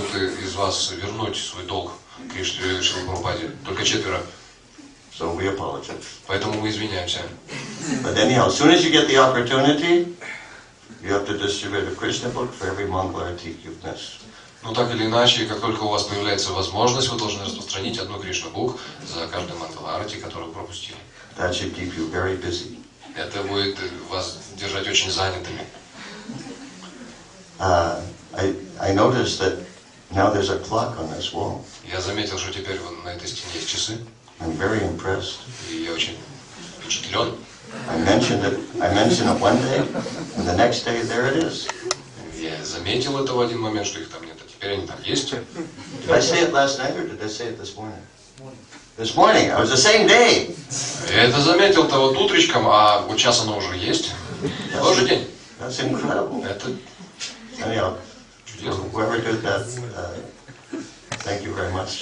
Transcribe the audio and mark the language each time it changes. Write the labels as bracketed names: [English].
[Russian] Могут из вас вернуть свой долг Кришне Шрила Прабхупаде. Только 4. [English] So we apologize. [Russian] Поэтому мы извиняемся. [English] But anyhow, as soon as you get the opportunity, you have to distribute a Krishna book for every Mangalarti you've missed. [Russian] Ну так или иначе, как только у вас появляется возможность, вы должны распространить одну Кришна Бук за каждый Мангаларати, который вы пропустили. [English] That should keep you very busy. [Russian] Это будет вас держать очень занятыми. [English] I noticed that now there's a clock on this wall. [Russian] Я заметил, что теперь на этой стене есть часы, [English] I'm very impressed. [Russian] и я очень впечатлен. [English] I mentioned it one day, and the next day there it is. [Russian] Я заметил это в один момент, что их там нет, а теперь они там есть. [English] Did I say it last night or did I say it this morning? This morning. It was the same day. [Russian] Я это заметил-то вот утречком, а вот сейчас оно уже есть. Тот же день. [English] That's incredible. [Russian] Это [English] Anyhow, [Russian] чудесно. [English] whoever did that, thank you very much.